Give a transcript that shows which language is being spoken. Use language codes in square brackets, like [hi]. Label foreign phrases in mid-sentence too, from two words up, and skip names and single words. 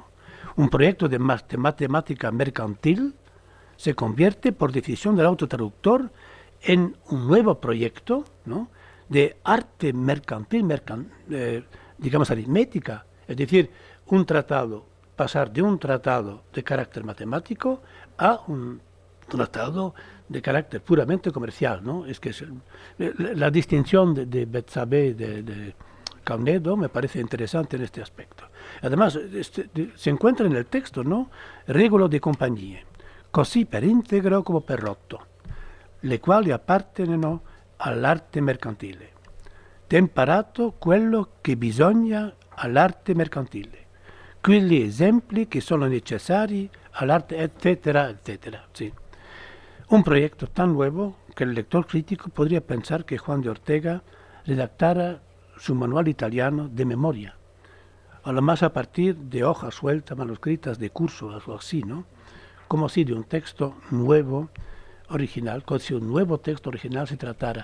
[es] Un proyecto de matemática mercantil se convierte, por decisión del autotraductor, en un nuevo proyecto, ¿no?, de arte mercantil, digamos aritmética, es decir, un tratado, pasar de un tratado de carácter matemático a un tratado de carácter puramente comercial, ¿no? Es que la distinción de Bexabé, de Caunedo, me parece interesante en este aspecto. Además, se encuentra en el texto, ¿no?, [it] regole di compagnie, così per integro come per rotto, le quali appartengono all'arte mercantile. Temperato quello che bisogna all'arte mercantile, quegli esempi che sono necessari all'arte, [es] etcétera, etcétera. Sí. Un proyecto tan nuevo que el lector crítico podría pensar que Juan de Ortega redactara su manual italiano de memoria, a lo más a partir de hojas sueltas, manuscritas de curso, algo así, ¿no? Como si de un texto nuevo, original, como si un nuevo texto original se tratara.